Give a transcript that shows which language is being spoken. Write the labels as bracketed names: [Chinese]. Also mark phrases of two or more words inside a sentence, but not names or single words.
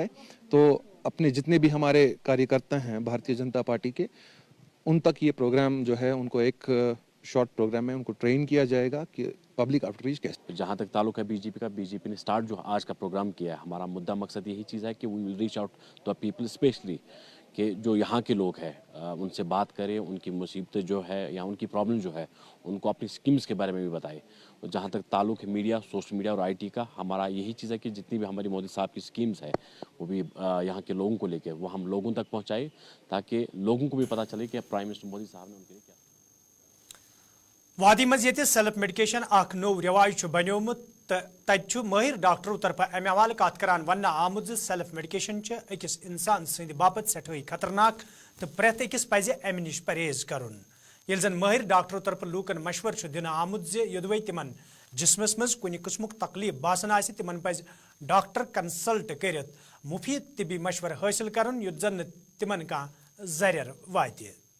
[Hindi] तो अपने जितने भी हमारे कार्यकर्ता हैं भारतीय जनता पार्टी के, उन तक ये प्रोग्राम जो है उनको एक [English] short program [Hindi] में उनको ट्रेन किया जाएगा कि [English] public outreach [Hindi] कैसे। जहाँ तक ताल्लुक है बीजेपी का, बीजेपी ने स्टार्ट जो आज का प्रोग्राम किया है, हमारा मुद्दा मकसद यही चीज़ है कि [English] we will reach out to people, [Hindi] स्पेशली कि जो यहाँ के लोग हैं उनसे बात करें, उनकी मुसीबतें जो है या उनकी प्रॉब्लम जो है उनको अपनी स्कीम्स के बारे में भी बताएं। और जहाँ तक ताल्लुक है मीडिया, [English] social media [Hindi] और आईटी का, हमारा यही चीज़ है कि जितनी भी हमारी मोदी साहब की स्कीम्स है वो भी यहाँ के लोगों को लेकर वो हम लोगों तक पहुँचाएँ ताकि लोगों को भी पता चले कि [English] prime minister [Hindi] मोदी साहब ने उनके लिए क्या। [Kashmiri] वादी मज ये [English] self medication [Kashmiri] अख नो रिवाज बनोमुत तत माहिर डॉक्टरों तरफ अमे हवाले कत करान वन आमुत [English] self medication [Kashmiri] अकिस इंसान सद बापत सठई खतरनाक तो प्रेत अकिस पज अमे निश परहेज करुन। येल जन माहिर डॉक्टरों तरफ लूकन मशवर दिन आमुत योदवे तिमन जिस्मस मज कुछ किस्मुक तकलीफ बासन आसि तिमन पज [English] doctor consult [Kashmiri] करित मुफीद तिबी मशवर हासिल करुन युत जन तिमन का जरियर वाति।